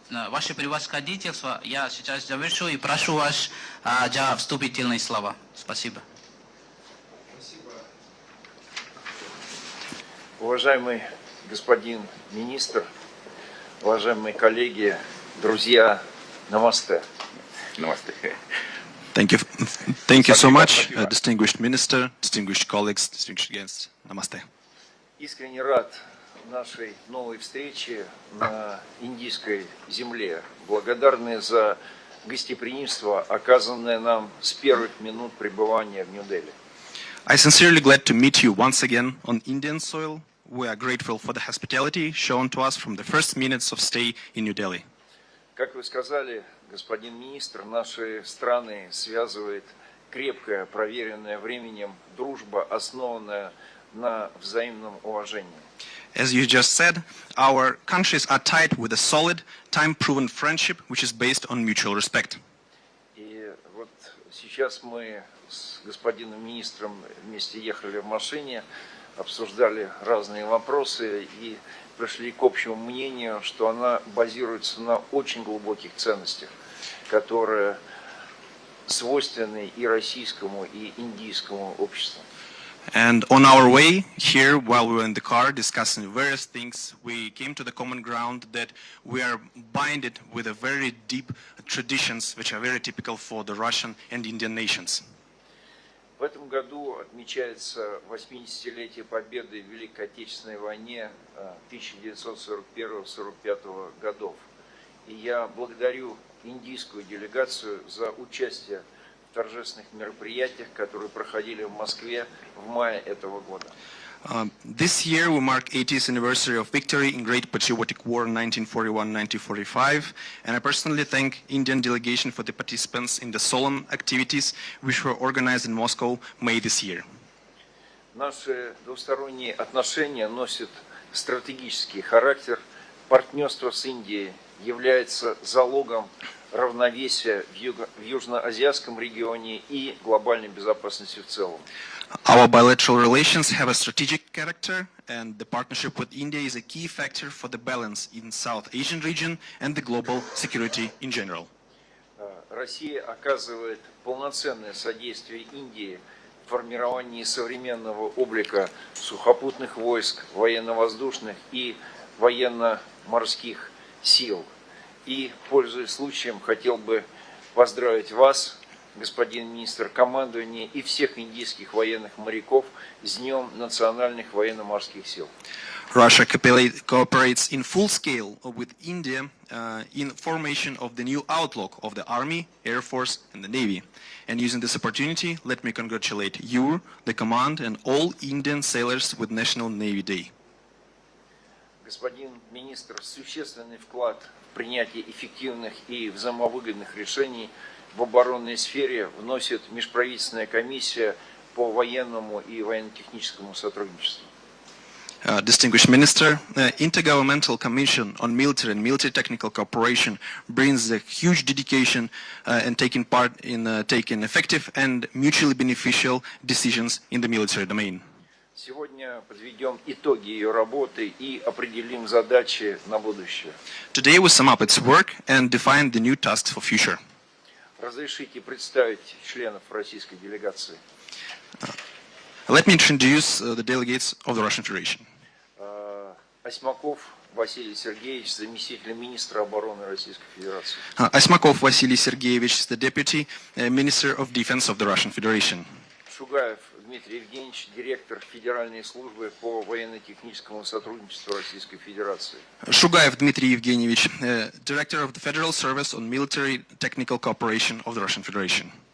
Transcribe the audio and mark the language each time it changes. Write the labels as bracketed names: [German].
[Russian] Ваше превосходительство, я сейчас завершу и прошу вас за вступительные слова. Спасибо. Уважаемый господин министр, уважаемые коллеги, друзья [Hindi] Namaste. Namaste. [English] Thank you. Thank you so much, distinguished minister, distinguished colleagues, distinguished guests. [Hindi] Namaste. [Russian] Искренне рад нашей новой встрече на индийской земле. Благодарны за гостеприимство, оказанное нам с первых минут пребывания в Нью-Дели. [English] I sincerely glad to meet you once again on Indian soil. We are grateful for the hospitality shown to us from the first minutes of stay in New Delhi. [Russian] Как вы сказали, господин министр, наши страны связывает крепкая, проверенная временем дружба, основанная на взаимном уважении. [English] As you just said, our countries are tied with a solid, time-proven friendship which is based on mutual respect. [Russian] И вот сейчас мы с господином министром вместе ехали в машине, обсуждали разные вопросы и пришли к общему мнению, что она базируется на очень глубоких ценностях, которые свойственны и российскому, и индийскому обществу. [English] And on our way here, while we were in the car discussing various things, we came to the common ground that we are binded with a very deep traditions which are very typical for the Russian and Indian nations. [Russian] В этом году отмечается 80-летие победы в Великой Отечественной войне 1941-1945 годов. И я благодарю индийскую делегацию за участие в торжественных мероприятиях, которые проходили в Москве в мае этого года. [English] This year we mark 80th anniversary of victory in Great Patriotic War 1941-1945, and I personally thank Indian delegation for the participants in the solemn activities which were organized in Moscow May this year. [Russian] Наши двусторонние отношения носят стратегический характер. Партнерство с Индией является залогом равновесия в южноазиатском регионе и глобальной безопасности в целом. [English] Our bilateral relations have a strategic character, and the partnership with India is a key factor for the balance in South Asian region and the global security in general. [Russian] Россия оказывает полноценное содействие Индии в формировании современного облика сухопутных войск, военно-воздушных и военно-морских сил. И, пользуясь случаем, хотел бы поздравить вас, господин министр, командование и всех индийских военных моряков с Днем национальных военно-морских сил. [English] Russia cooperates in full scale with India in formation of the new outlook of the Army, Air Force and the Navy. And using this opportunity, let me congratulate you, the command, and all Indian sailors with National Navy Day. [Russian] Господин министр, существенный вклад в принятие эффективных и взаимовыгодных решений в оборонной сфере вносит межправительственная комиссия по военному и военно-техническому сотрудничеству. [English] Distinguished Minister, the Intergovernmental Commission on Military and Military Technical Cooperation brings a huge dedication and taking part in taking effective and mutually beneficial decisions in the military domain. [Russian] Сегодня подведем итоги ее работы и определим задачи на будущее. [English] Today we sum up its work and define the new tasks for future. [Russian] Разрешите представить членов российской делегации. [English] Let me introduce the delegates of the Russian Federation. [Russian] Осьмаков Василий Сергеевич, заместитель министра обороны Российской Федерации. [English] Осьмаков Василий Сергеевич, the Deputy Minister of Defense of the Russian Federation. [Russian] Шугаев Дмитрий Евгеньевич, директор Федеральной службы по военно-техническому сотрудничеству Российской Федерации. [English] Шугаев Дмитрий Евгеньевич, Director of the Federal Service on Military Technical Cooperation of the Russian Federation.